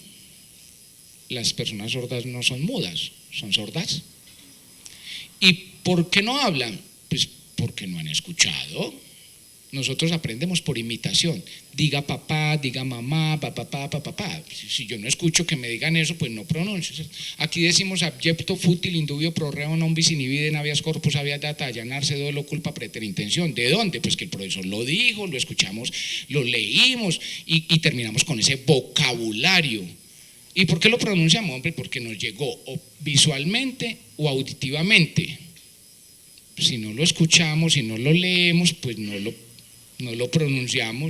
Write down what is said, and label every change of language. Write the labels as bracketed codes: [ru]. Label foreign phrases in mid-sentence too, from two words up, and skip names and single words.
[es] Las personas sordas no son mudas, son sordas. ¿Y por qué no hablan? Pues porque no han escuchado. Nosotros aprendemos por imitación. Diga papá, diga mamá, papá, papá. Si yo no escucho que me digan eso, pues no pronuncio. Aquí decimos abyecto futil [la] indubio pro reo non bis inhibide habeas corpus habeas data [es] allanarse dolo culpa preterintención. ¿De dónde? Pues que el profesor lo dijo, lo escuchamos, lo leímos y terminamos con ese vocabulario. ¿Y por qué lo pronunciamos? Hombre, porque nos llegó o visualmente o auditivamente. Si no lo escuchamos, si no lo leemos, pues no lo pronunciamos.